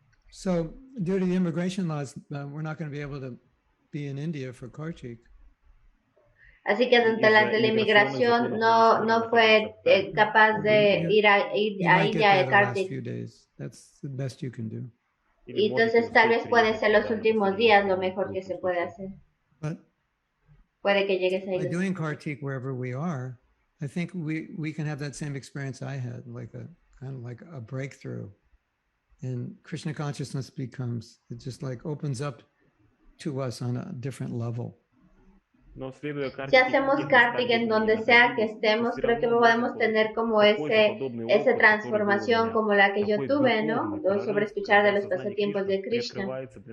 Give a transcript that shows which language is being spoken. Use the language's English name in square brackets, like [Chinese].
[English] So, due to the immigration laws, we're not going to be able to be in India for Kartik. [Spanish] Así que durante la inmigración no fue capaz de ir a India de Kartik. [English] That's the best you can do. [Spanish] Y entonces tal vez puede ser los últimos días lo mejor que se puede hacer. [English] But [Spanish] puede que llegues ahí. [English] By doing Kartik wherever we are, I think we can have that same experience I had, like a kind of like a breakthrough. And Krishna consciousness becomes, it just like opens up to us on a different level. [Spanish] Si hacemos Kartik en donde sea que estemos, creo que podemos tener como esa transformación como la que yo tuve, ¿no? Sobre escuchar de los pasatiempos de Krishna.